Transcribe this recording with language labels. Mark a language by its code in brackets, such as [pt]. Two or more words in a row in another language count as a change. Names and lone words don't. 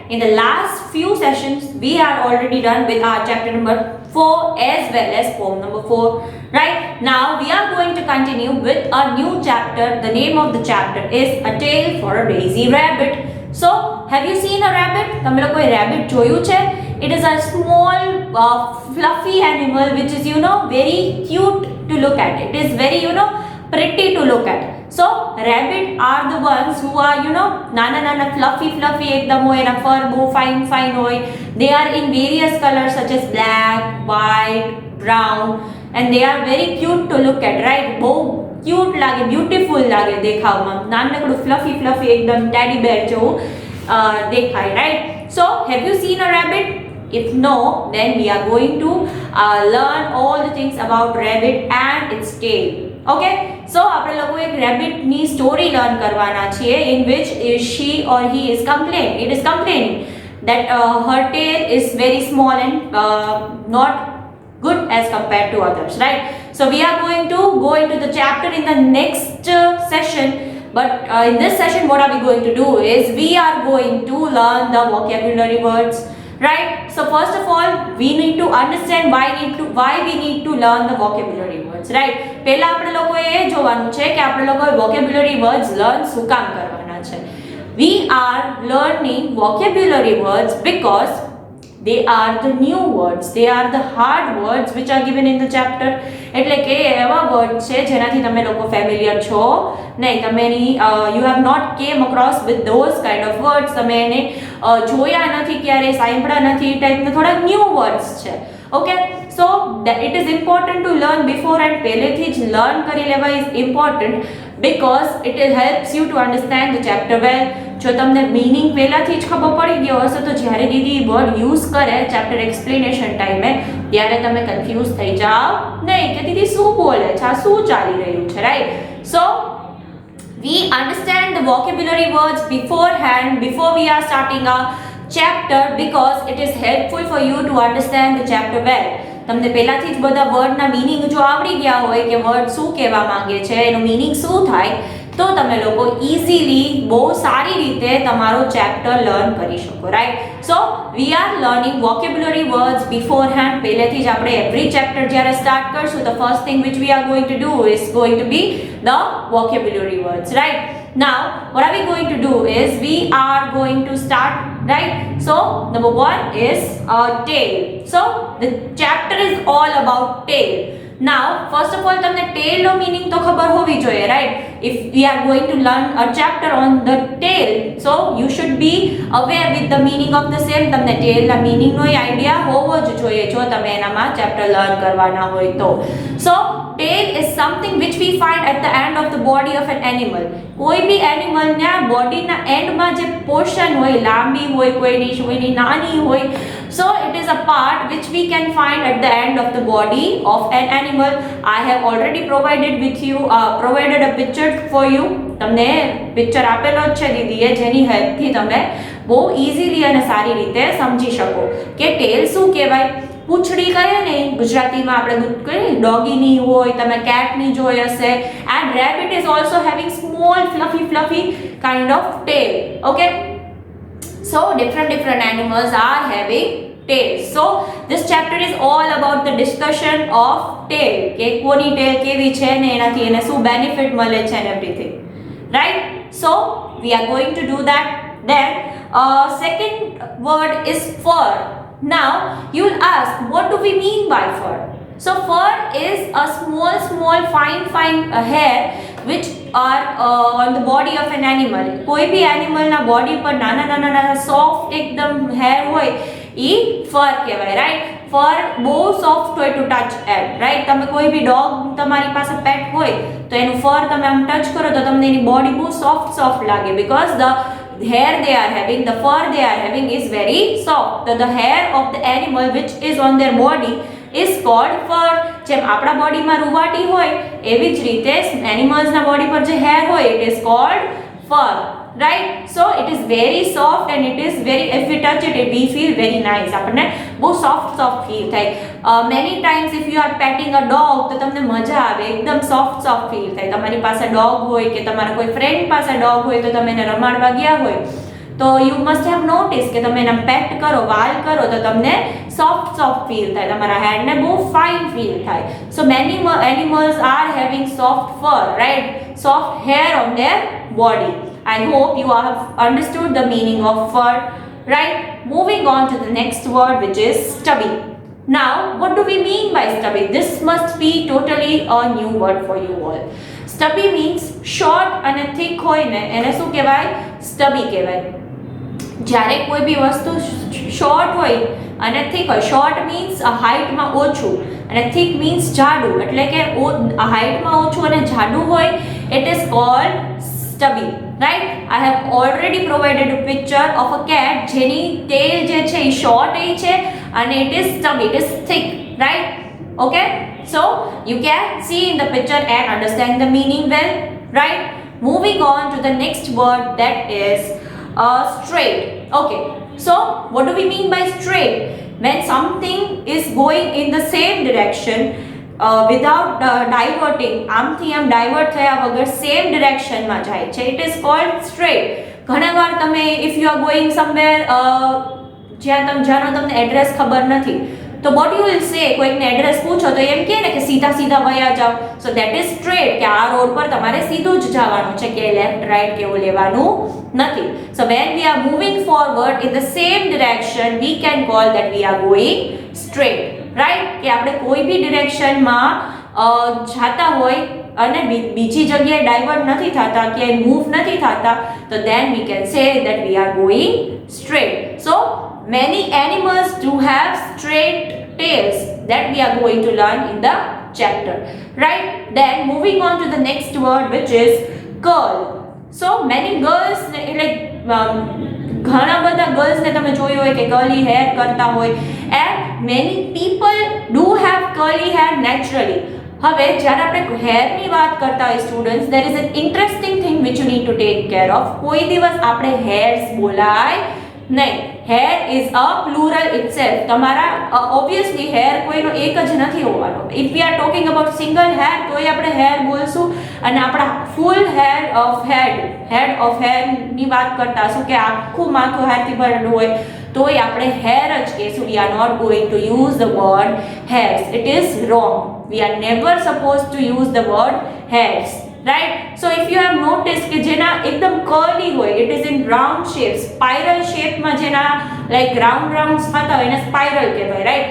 [en] In the last few sessions we are already done with our chapter number 4 as well as poem number 4. Right? Now we are going to continue with a new chapter. The name of the chapter is A Tale for a Lazy Rabbit. So have you seen a rabbit? [gu] તમે લોકોએ rabbit જોયું છે? [en] It is a small fluffy animal which is very cute to look at. It is very pretty to look at. So rabbit are the ones who are [gu] નાના fluffy એકદમ હોય [en] and fur [gu] બહુ fine હોય. [en] They are in various colors such as black, white, brown, and they are very cute to look at, right? [gu] Bow cute લાગે, beautiful લાગે દેખાવમાં. નાનકડું fluffy એકદમ [en] teddy bear [gu] જેવું દેખાય, [en] right? So have you seen a rabbit? If no, then we are going to learn all the things about rabbit and its tail. Okay, so [gu] આપણે લોકો એક rabbit ની story learn કરવાના છીએ [en] in which she or he is complaining that her tail is very small and not good as compared to others, right? So we are going to go into the chapter in the next session, but in this session what are we going to do is we are going to learn the vocabulary words, right? So first of all we need to understand why we need to learn the vocabulary words, right? [gu] પહેલા આપણે લોકોએ એ જોવાનું છે કે આપણે લોકોએ [en] vocabulary words learn [gu] શું કામ કરવાના છે. [en] We are learning vocabulary words because they are the new words, they are the hard words which are given in the chapter. [gu] એટલે કે એવા વર્ડ છે જેનાથી તમે લોકો ફેમિલિયર છો નહીં, તમે [en] you have not came across with those kind of words, [gu] તમે એને જોયા નથી ક્યારે, સાંભળ્યા નથી, એ ટાઈપના થોડા [en] new words [gu] છે. ઓકે, [en] so it is important to learn before and [gu] પહેલેથી જ learn કરી લેવા [en] is important because it helps you to understand the chapter well. [gu] જો તમને મીનિંગ પહેલાથી જ ખબર પડી ગયો હશે તો જ્યારે દીદી [en] word use [gu] કરે [en] chapter explanation [gu] ટાઈમે ત્યારે તમે કન્ફ્યુઝ થઈ જાઓ નહીં કે દીદી શું બોલે છે, આ શું ચાલી રહ્યું છે, રાઈટ? [en] સો we understand the vocabulary words beforehand before we are starting our chapter because it is helpful for you to understand the chapter well. [gu] તમને પહેલાથી જ બધા વર્ડના મીનિંગ જો આવડી ગયા હોય કે વર્ડ શું કહેવા માંગે છે, એનું મીનિંગ શું થાય, તો તમે લોકો ઇઝીલી બહુ સારી રીતે તમારો [en] chapter learn [gu] કરી શકો, રાઈટ? [en] so we are learning vocabulary words beforehand. [gu] પહેલેથી જ આપણે [en] every chapter [gu] જ્યારે સ્ટાર્ટ કરશું તો [en] first thing which we are going to do is going to be the vocabulary words, right? Now what are we going to do is we are going to start, right? So number 1 is tail. So the chapter is all about tail. [gu] Now first of all તમને tail નો meaning તો ખબર હોવી જોઈએ, [en] right? If we are going to learn a chapter on the tail, so you should be aware with the meaning of the same. [gu] તમને tail ના meaning નો આઈડિયા હોવો જ જોઈએ જો તમે એનામાં [en] chapter learn [gu] કરવાના હોય તો. [en] So tail is something which we find at the end of the body of an animal. [gu] કોઈ બી એનિમલ ના બોડીના એન્ડમાં જે પોર્શન હોય લાંબી હોય, કોઈની નાની હોય, [en] so it is a part which we can find at the end of the body of an animal. I have already provided a picture for you. [gu] તમને પિક્ચર આપેલો જ છે દીદીએ જેની હેલ્પથી તમે બહુ ઇઝીલી અને સારી રીતે સમજી શકો કે ટેલ શું કહેવાય. પૂંછડી કહીએ ને ગુજરાતીમાં આપણે કહીએ ડોગીની હોય, તમે કેટની જોઈ હશે. [en] and rabbit is also having small fluffy kind of tail. Okay, so different animals are having tails. So this chapter is all about the discussion of tail, [gu] કે કોની tail કેવી છે ને એનાથી એને શું benefit મળે છે [en] and everything, right? So we are going to do that. Then second word is fur. Now you will ask, what do we mean by fur? So fur is a small fine hair which are on the body of an animal. [gu] કોઈ બી animal ના body પર નાના soft એકદમ hair હોય ઈ fur કહેવાય, right? [en] Fur બહુ soft હોય to touch at, right? [gu] તમે કોઈ બી dog તમારી પાસે pet હોય તો એનું fur તમે આમ touch કરો તો તમને એની body બહુ soft લાગે [en] because the hair they are having, the fur they are having is very soft. So the hair of the animal which is on their body is called fur. [gu] જેમ આપણા બોડીમાં રૂવાટી હોય એવી જ રીતે એનિમલ્સના બોડી પર જે hair હોય [en] it is called fur, right? So it is very soft and it is very, if we touch it, we feel very nice. [gu] આપણને બહુ [en] soft feel [gu] થાય. [en] Many times if you are petting a dog [gu] તો તમને મજા આવે, એકદમ [en] soft feel [gu] થાય. તમારી પાસે dog હોય કે તમારા કોઈ friend પાસે dog હોય તો તમે એને રમાડવા ગયા હોય તો [en] you must have noticed [gu] કે તમે એને પેટ કરો, વાલ કરો તો તમને [en] soft feel [gu] થાય, તમારા હેન્ડ ને બહુ [en] fine feel [gu] થાય. [en] So many animals are having soft fur, right? Soft hair on their body. I hope you have understood the meaning of fur, right? Moving on to the next word, which is stubby. Now, what do we mean by stubby? This must be totally a new word for you all. Stubby means short and thick [gu] હોય ને એને શું કહેવાય? Stubby કહેવાય. જ્યારે કોઈ બી વસ્તુ શોર્ટ હોય અને થીક હોય, [en] short means [gu] હાઇટમાં ઓછું અને [en] thick means [gu] જાડું, એટલે કે હાઇટમાં ઓછું અને જાડું હોય, [en] it is called stubby, right? I have already provided a picture of a cat [gu] જેની tail જે છે એ short છે [en] and it is stubby, it is thick, right? Okay, so you can see in the picture and understand the meaning well, right? Moving on to the next word, that is straight. Okay, so what do we mean by straight? When something is going in the same direction without diverting, [gu] આમથી આમ ડાયવર્ટ થયા વગર [en] same directionમાં [gu] જાય છે, [en] it is called straight. [gu] ઘણીવાર તમે [en] if you are going somewhere [gu] જ્યાંનો તમને એડ્રેસ ખબર નથી તો [en] what you will say, [gu] કોઈકને એડ્રેસ પૂછો તો એમ કહે ને કે સીધા વયા જાઓ, [en] so that is straight, [gu] કે આ રોડ પર તમારે સીધું જ જવાનું છે, કે [en] left right [gu] કે એવું લેવાનું નથી. [en] So when we are moving forward in the same direction, we can call that we are going straight, right? [gu] કે આપણે કોઈ બી ડિરેક્શનમાં જાતા હોય અને બીજી જગ્યાએ ડાયવર્ટ નથી થતા, કે મૂવ નથી થતા, તો [en] then we can say that we are going straight. So many animals do have straight tails that we are going to learn in the chapter, right? Then moving on to the next word, which is curl. So many girls, like [gu] ઘણા બધા girls ને તમે જોયું હોય કે [en] curly hair [gu] કરતા હોય, [en] and many people do have curly hair naturally. [gu] હવે જ્યારે આપણે હેરની વાત કરતા હોય સ્ટુડન્ટ્સ, [en] there is an interesting thing which you need to take care of. [gu] કોઈ દિવસ આપણે hairs બોલાય નહીં. [en] hair is a plural itself. [gu] તમારા obviously hair કોઈનો એક જ નથી હોવાનો. [en] if we are talking about single hair [gu] તોય આપણે hair બોલશું, અને આપણા [en] full head of hair [gu] ની વાત કરતા હશું કે આખું માથું hairથી ભરેલું હોય તોય આપણે hair જ કહેશું. [en] we are not going to use the word hairs. it is wrong. we are never supposed to use the word hairs, right? So if you have noticed [gu] કે જેના એકદમ curly હોય, [en] it is in round shape, spiral shape [gu] માં જેના [en] like rounds [gu] થતા હોય એને spiral કહેવાય, [en] right?